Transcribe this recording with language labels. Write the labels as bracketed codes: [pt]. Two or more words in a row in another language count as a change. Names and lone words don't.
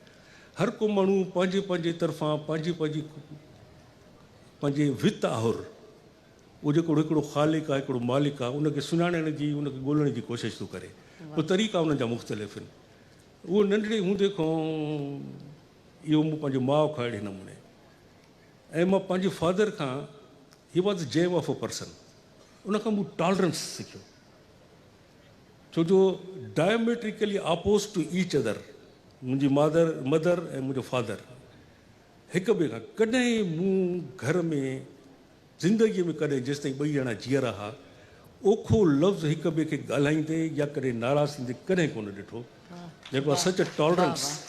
[sd] हर को माण्हू पंहिंजे पंहिंजे तरफ़ां पंहिंजे वित आहुर, उहो जेको हिकिड़ो ख़ालिक आहे, हिकिड़ो मालिक आहे, उनखे सुञाणण जी, उनखे ॻोल्हण जी कोशिशि थो करे। पोइ तरीक़ा उन्हनि जा मुख़्तलिफ़ आहिनि। उहो नंढड़े हूंदे खां इहो मूं पंहिंजे माउ खां अहिड़े नमूने, ऐं मां पंहिंजे फादर खां, [en] he was the gem of a person, [sd] उनखां मूं टॉलरेंस सिखियो। [en] छो जो diametrically oppose to each other, [sd] मुंहिंजी मदर ऐं मुंहिंजो फादर हिक ॿिए खां कॾहिं मूं घर में ज़िंदगीअ में कॾहिं जेसि ताईं ॿई ॼणा जीअरा हुआ ओखो लफ़्ज़ हिक ॿिए खे ॻाल्हाईंदे या कॾहिं नाराज़ थींदे कॾहिं कोन ॾिठो, जेको आहे [en] such tolerance.